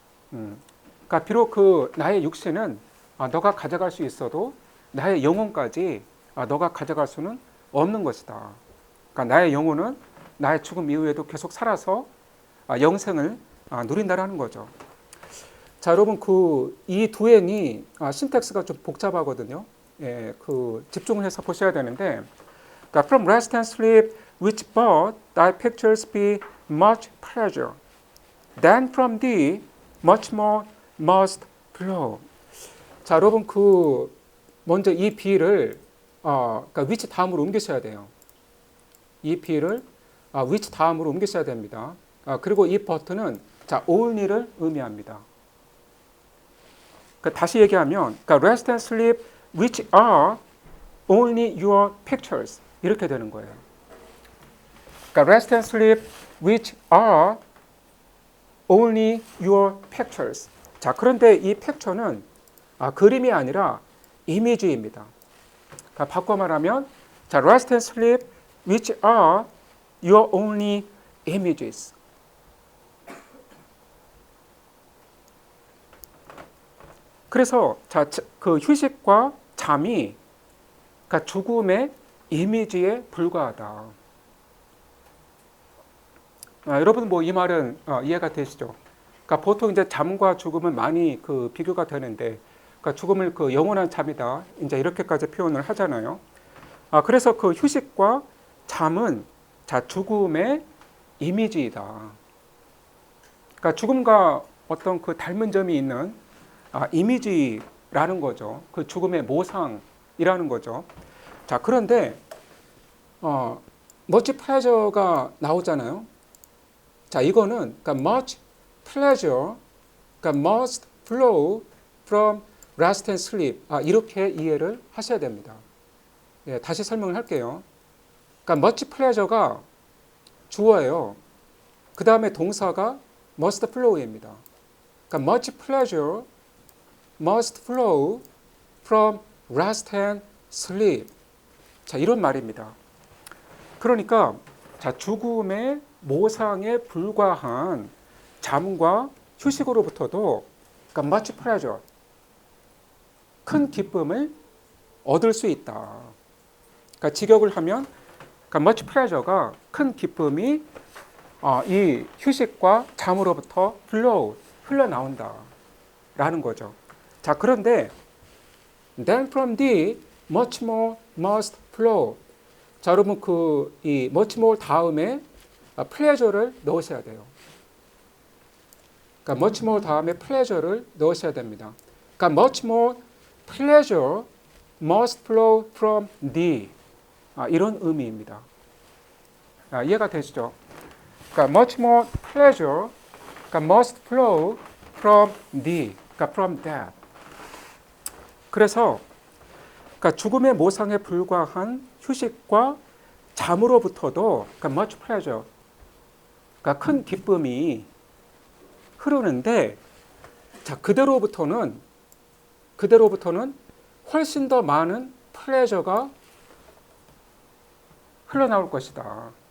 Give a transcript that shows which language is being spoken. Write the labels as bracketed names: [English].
[Korean] 그러니까 비록 그 나의 육신은 너가 가져갈 수 있어도 나의 영혼까지 너가 가져갈 수는 없는 것이다. 그러니까 나의 영혼은 나의 죽음 이후에도 계속 살아서 영생을 누린다라는 거죠. 자, 여러분 그 이 두 행이 신텍스가 좀 복잡하거든요. [English] 예, 그 집중을 해서 보셔야 되는데, 그러니까 from rest and sleep which brought thy pictures be much pleasure, then from thee much more must flow. [Korean] 자, 여러분 그 먼저 이 be를 그러니까 which 다음으로 옮기셔야 돼요. 이 be를 which 다음으로 옮기셔야 됩니다. 그리고 이 but는 자 only를 의미합니다. [English] 그러니까 다시 얘기하면 그러니까 rest and sleep which are only your pictures 이렇게 되는 거예요. 그러니까 rest and sleep which are only your pictures. [Korean] 자, 그런데 이 픽처는 그림이 아니라 이미지입니다. [English] 그러니까 바꿔 말하면 자, rest and sleep which are your only images. [Korean] 그래서 자, 그 휴식과 잠이 그러니까 죽음의 이미지에 불과하다. 여러분 뭐 이 말은 이해가 되시죠? 그러니까 보통 이제 잠과 죽음은 많이 그 비교가 되는데, 그러니까 죽음을 그 영원한 잠이다 이제 이렇게까지 표현을 하잖아요. 그래서 그 휴식과 잠은 자 죽음의 이미지이다. 그러니까 죽음과 어떤 그 닮은 점이 있는 이미지라는 거죠. 그 죽음의 모상이라는 거죠. 자, 그런데 much pleasure 가 나오잖아요. [English] 자, 이거는 그러니까 much pleasure, 그러니까 must flow from rest and sleep. [Korean] 이렇게 이해를 하셔야 됩니다. 예, 다시 설명을 할게요. 그러니까 much pleasure가 주어예요. 그 다음에 동사가 must flow 입니다. [English] 그러니까 much pleasure must flow from rest and sleep. [Korean] 자, 이런 말입니다. 그러니까 자, 죽음의 모상에 불과한 잠과 휴식으로부터도 그러니까 much pleasure, 큰 기쁨을 얻을 수 있다. 그러니까 직역을 하면 그러니까 much pleasure 가 큰 기쁨이 이 휴식과 잠으로부터 흘러나온다 라는 거죠. [English] 자, 그런데 then from thee much more must flow. [Korean] 자, 여러분 그 이 much more 다음에 pleasure를 넣으셔야 돼요. 그러니까 much more 다음에 pleasure를 넣으셔야 됩니다. [English] 그러니까 much more pleasure must flow from thee. [Korean] 이런 의미입니다. 이해가 되시죠? [English] 그러니까 much more pleasure, 그러니까 must flow from thee, 그러니까 from that. [Korean] 그래서 그러니까 죽음의 모상에 불과한 휴식과 잠으로부터도 그러니까 much pleasure, 그러니까 큰 기쁨이 흐르는데, 자, 그대로부터는 훨씬 더 많은 플레저가 흘러나올 것이다.